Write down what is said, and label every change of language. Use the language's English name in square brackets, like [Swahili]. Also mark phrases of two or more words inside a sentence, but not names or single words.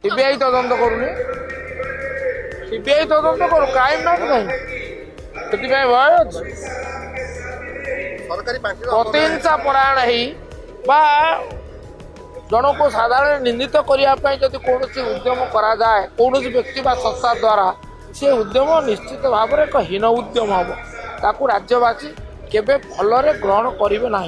[Odia] ସିବିଆଇ ତଦନ୍ତ କରୁନି ସିବିଆଇ ତଦନ୍ତ କରୁ [English] crime branch [Odia] কাହିଁ ସେଥିପାଇଁ ଭୟ ଅଛି ସରକାରୀ ପାଣ୍ଠିର ପ୍ରତିହିଂସା ପରାୟଣ ହେଇ ବା ଜଣକୁ ସାଧାରଣ ନିନ୍ଦିତ କରିବା ପାଇଁ ଯଦି କୌଣସି ଉଦ୍ୟମ କରାଯାଏ କୌଣସି ବ୍ୟକ୍ତି ବା ସଂସ୍ଥା ଦ୍ୱାରା ସେ ଉଦ୍ୟମ ନିଶ୍ଚିତ ଭାବରେ ଏକ ହୀନ ଉଦ୍ୟମ ହେବ ତାକୁ ରାଜ୍ୟବାସୀ କେବେ ଭଲରେ ଗ୍ରହଣ କରିବେ ନାହିଁ।